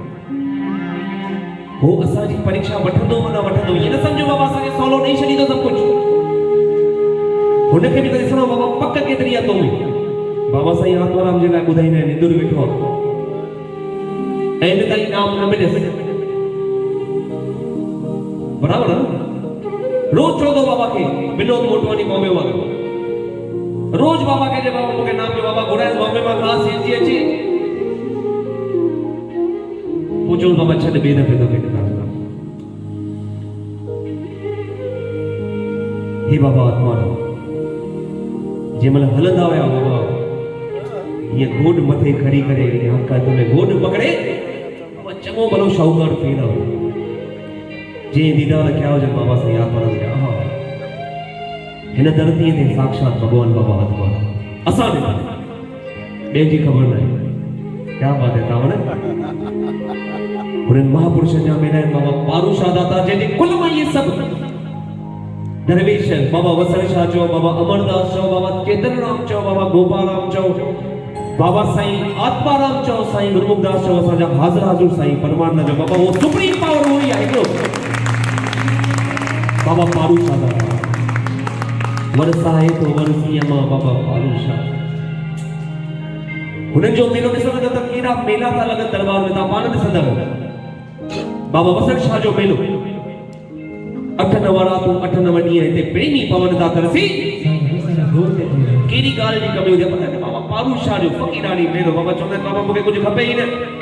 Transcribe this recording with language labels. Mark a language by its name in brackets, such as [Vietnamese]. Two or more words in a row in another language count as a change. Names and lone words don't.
[Sindhi] हो असांजी परीक्षा वठंदो न वठंदो ये न सम्झो बाबा असांखे सवलो ॾेई छॾींदो सभु कुझु हुनखे बि त ॾिसणो बाबा पक केतिरी आहे तो में बाबा साईं आत्माराम जे लाइ ॿुधाईंदा आहिनि इंदुर वेठो आहे ऐं ताईं नाम न मिलियसि बराबरि रोज चवंदो बाबा खे विनोद मोटवानी बॉम्बे मां रोज बाबा खे बाबा मूंखे नाम जो बाबा घुराए बॉम्बे मां ख़ासि सीएनजी अचे पूछो बाबा छॾ ॿिए दफ़े तो केॾे हे बाबा आत्माराम जंहिंमहिल हलंदा हुया बाबा ये गोड मथे खड़ी करे हका तुने गोड पकड़े बाबा चङो भलो शाहूकार थी रहो जे दीदार कया हुजनि बाबा साईं आत्माराम जा हा हिन धरतीअ ते साक्षात भगवान बाबा आत्माराम असां ॾिठा ॿिए जी ख़बर न आहे [Hindi] क्या बात है [Sindhi] तव्हां हुननि महापुरुषनि जा मेरा बाबा पारूशाह दाता जंहिंजे कुल मां इहे सभु दरवेश बाबा वसण शाह चओ बाबा अमरदास चओ बाबा चेतन राम चओ बाबा गोपाल राम चओ बाबा साईं आत्माराम चओ साईं गुरुमुखदास चओ असांजा हाज़िर हाज़ुर साईं परमानंद जो बाबा वो [English] supreme power [Sindhi] हुई आहे हिकिड़ो बाबा पारूशाह दाता वरसा है तो वरसी अमा बाबा पारूशाह हुननि जो मेलो ॾिसो त केॾा मेला था लॻनि दरबार में तव्हां पाण ॾिसंदा बाबा वसण शाह जो मेलो 8 नवरातूं 8 9 ॾींहं हिते प्रेमी पवन था तरसी कहिड़ी ॻाल्हि जी कमी हुजे पता आहे बाबा पारूशाह जो फ़क़ीरानी मेलो बाबा चवंदा आहिनि बाबा मूंखे कुझु खपे ई न